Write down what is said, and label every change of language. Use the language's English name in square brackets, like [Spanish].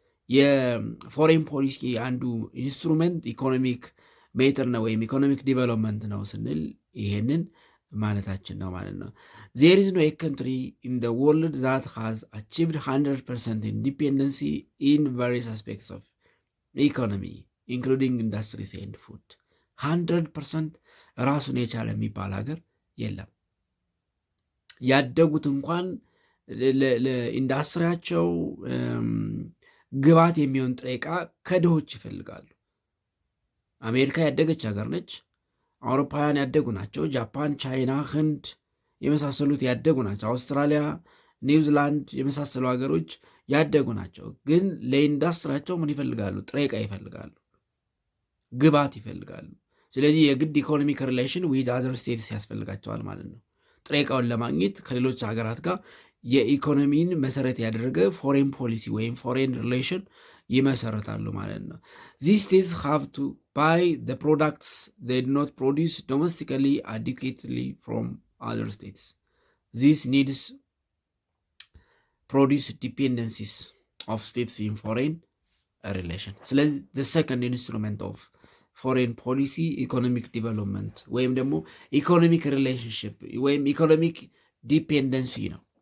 [Amharic] የፎሬን ፖሊሲ አንዱ ኢንስትሩመንት ኢኮኖሚክ ሜተር ነው ወይም ኢኮኖሚክ ዲቨሎፕመንት ነው ስንል ይሄንን ማለታችን ነው ማለት ነው። [English] there is no a country in the world that has achieved 100% independence in various aspects of economy including industries and food. [Amharic] 100% ራሱን የቻለ የሚባል ሀገር የለም። ያደጉት እንኳን ለኢንዱስትሪያቸው ግባት የሚሆን ጥሬ ዕቃ ከድሆች ይፈልጋሉ። አሜሪካ ያደገች ሀገር ነች። አውሮፓውያን ያደጉ ናቸው። ጃፓን፣ ቻይና፣ ህንድ የመሳሰሉት ያደጉ ናቸው። አውስትራሊያ፣ ኒውዚላንድ የመሳሰሉ ሀገሮች ያደጉ ናቸው። ግን ለኢንዱስትሪያቸው ምን ይፈልጋሉ? ጥሬ ዕቃ ይፈልጋሉ፣ ግባት ይፈልጋሉ። ስለዚህ የግድ [English] ኢኮኖሚክ ሪሌሽን ዊዝ አዘር ስቴትስ [Amharic] ያስፈልጋቸዋል ማለት ነው። ጥሬ ዕቃውን ለማግኘት ከሌሎች ሀገራት ጋር የኢኮኖሚን መሰረት ያደረገ ፎሬን ፖሊሲ ወይም ፎሬን ሪሌሽን ይመሰረታሉ ማለት ነው። [English] these states have to buy the products they do not produce domestically adequately from other states. This needs produce dependencies of states in foreign relation. ስለዚህ the second instrument of foreign policy economic development [Amharic] ወይም ደግሞ [English] ኢኮኖሚክ ሪሌሽንሽፕ ወይም ኢኮኖሚክ ዲፔንደንሲ ነው።